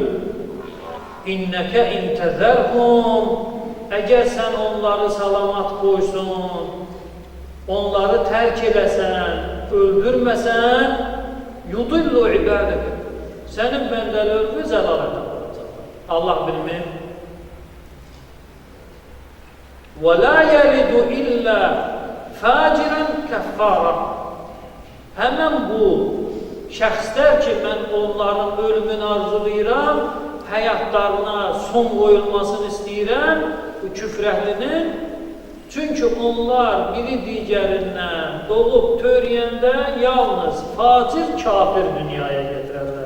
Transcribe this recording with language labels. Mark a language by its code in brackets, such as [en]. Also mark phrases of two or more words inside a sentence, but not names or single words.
[ar] إنك إن تذرهم, [az] əgər sən onları salamat qoysun, onları tərk eləsən, öldürməsən, [ar] يضلوا عبادك, [az] sənin bəndələrini zəlalətə alacaqlar. Allah bilmir. [ar] وَلَا يَلِدُ إِلَّا فَاجِرًا كَفَّارًا. [az] Həmən bu şəxslər ki, mən onların ölümünü arzulayıram, həyatlarına son qoyulmasını istəyirəm, bu küfr əhlinin. Çünki onlar biri digərindən doğub törəyəndə yalnız facir, kafir dünyaya getirərlər.